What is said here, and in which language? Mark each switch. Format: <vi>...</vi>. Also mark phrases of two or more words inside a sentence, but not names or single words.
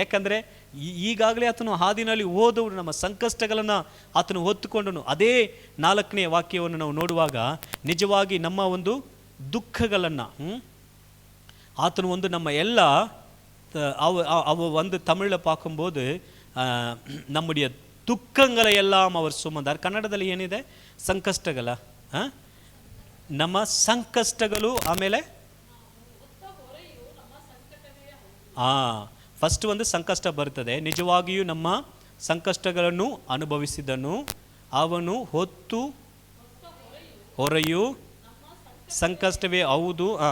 <kn>ಯಾಕಂದರೆ ಈಗಾಗಲೇ ಆತನು ಹಾದಿನಲ್ಲಿ ಹೋದವರು ನಮ್ಮ ಸಂಕಷ್ಟಗಳನ್ನು ಆತನು ಹೊತ್ತುಕೊಂಡನು. ಅದೇ 4ನೇ ವಾಕ್ಯವನ್ನು ನಾವು ನೋಡುವಾಗ ನಿಜವಾಗಿ ನಮ್ಮ ಒಂದು ದುಃಖಗಳನ್ನು ಆತನು ಒಂದು ನಮ್ಮ ಎಲ್ಲ ಅವ ಒಂದು ತಮಿಳಿல்</kn> <ta>பார்க்கும்போது நம்முடைய துக்கங்களை எல்லாம் அவர் சுமந்தார்.</ta> <kn>ಕನ್ನಡದಲ್ಲಿ ಏನಿದೆ? ಸಂಕಷ್ಟಗಳ ನಮ್ಮ ಸಂಕಷ್ಟಗಳು. ಆಮೇಲೆ ಫಸ್ಟ್ ಒಂದು ಸಂಕಷ್ಟ ಬರ್ತದೆ. ನಿಜವಾಗಿಯೂ ನಮ್ಮ ಸಂಕಷ್ಟಗಳನ್ನು ಅನುಭವಿಸಿದನು, ಅವನು ಹೊತ್ತು ಹೊರೆಯು ಸಂಕಷ್ಟವೇ ಹೌದು.</kn>